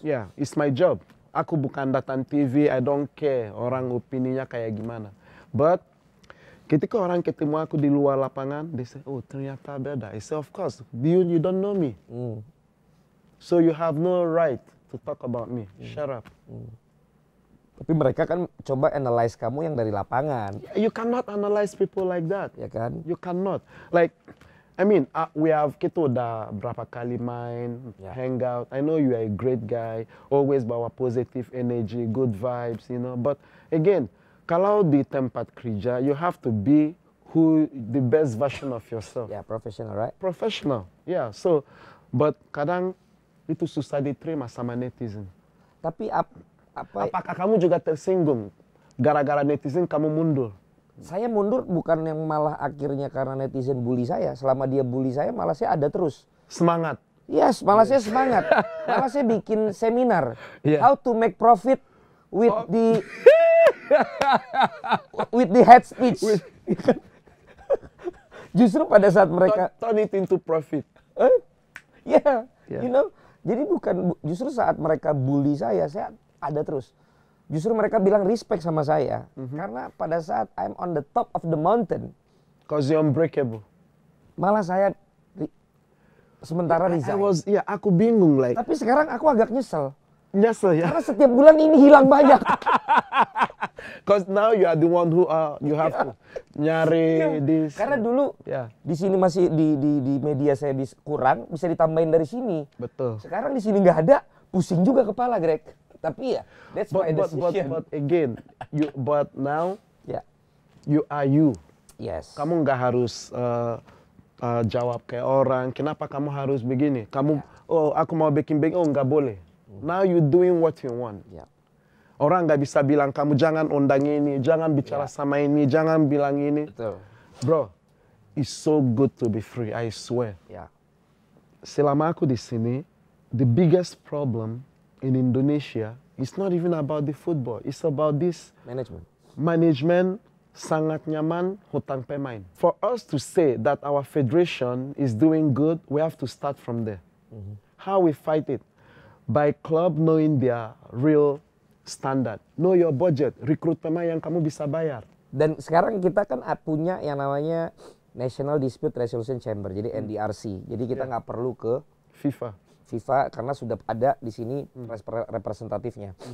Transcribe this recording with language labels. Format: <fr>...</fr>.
<en>Yeah, it's my job.</en> <id>Aku bukan datang TV,</id> <en>I don't care</en> <id>orang opininya kayak gimana.</id> <en>But</en> <id>ketika orang ketemu aku di luar lapangan,</id> <en>they say, oh</en> <id>ternyata beda.</id> <en>I say, of course, you don't know me. So you have no right to talk about me. Shut up.</en> <id>Tapi mereka kan coba analyze kamu yang dari lapangan.</id> <en>You cannot analyze people like that.</en> <id>Ya kan?</id> <en>You cannot. Like, I mean,</en> <id>kita udah berapa kali main,</id> <en>hang out. I know you are a great guy, always bawa positive energy, good vibes, But again,</en> <id>kalau di tempat kerja,</id> <en>you have to be the best version of yourself. Ya, professional, right? Professional, yeah. So, but</en> <id>kadang itu susah diterima sama netizen. Tapi Apakah kamu juga tersinggung gara-gara netizen kamu mundur? Saya mundur bukan yang malah akhirnya karena netizen bully saya. Selama dia bully saya malah saya ada terus. Semangat. Yes, malah saya semangat. Malah saya bikin seminar.</id> <en>Yeah. How to make profit with with the head speech.</en> <id>Justru pada saat mereka</id> <en>turn it into profit. Yeah. Yeah.</en> <id>Jadi justru saat mereka bully saya ada terus. Justru mereka bilang respect sama saya. Karena pada saat</id> <en>I'm on the top of the mountain. Cause you're unbreakable.</en> <id>Malah saya sementara resign. Aku bingung like. Tapi sekarang aku agak nyesel. Nyesel ya? Karena setiap bulan ini hilang banyak.</id> <en>Cause now you are the one who you have to</en> <id>nyari</id> <en>this.</en> <id>Karena dulu di sini masih di media saya kurang, bisa ditambahin dari sini. Betul. Sekarang di sini nggak ada, pusing juga kepala, Greg. Tapi ya,</id> <en>that's my decision. But again, but now, you are you. Yes.</en> <id>Kamu nggak harus jawab kayak orang. Kenapa kamu harus begini? Kamu, aku mau bikin, nggak boleh.</id> <en>Now you doing what you want.</en> <id>Orang nggak bisa bilang kamu jangan undang ini, jangan bicara sama ini, jangan bilang ini. Betul.</id> <en>Bro, it's so good to be free, I swear.</en> <id>Ya. Selama aku di sini,</id> <en>the biggest problem in Indonesia is not even about the football. It's about this management</en> <id>sangat nyaman hutang pemain.</id> <en>For us to say that our federation is doing good, we have to start from there. How we fight it? By club knowing their real standard. Know your budget,</en> <id>rekrut pemain yang kamu bisa bayar. Dan sekarang kita kan punya yang namanya National Dispute Resolution Chamber, jadi NDRC. Jadi kita nggak perlu ke FIFA karena sudah ada di sini representatifnya.</id>